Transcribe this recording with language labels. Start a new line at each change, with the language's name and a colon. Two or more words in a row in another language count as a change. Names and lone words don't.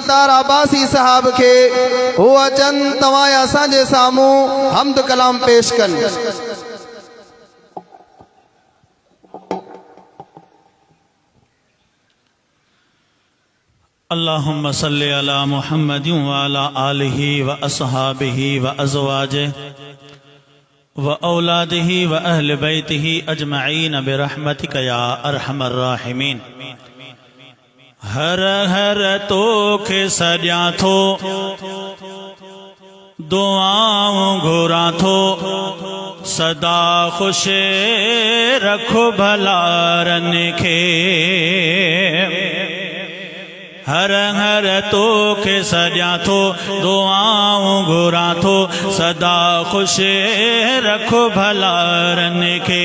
Sindhi: मुख्तार आबासी साहब के वो अचन तवां असांजे सामूं हमद कलाम पेश कन।
Arabic: اللهم صل على محمد وعلى آله وأصحابه وأزواجه وأولاده وأهل بيته أجمعين برحمتك يا أرحم الراحمين.
Sindhi: हर हर तोखे सॼां थो दुआऊं घुरां थो सदा ख़ुश रखो भलारन खे। हर हर तोखे सॼां थो दुआऊं घुरां थो सदा ख़ुश रखो भलारन खे।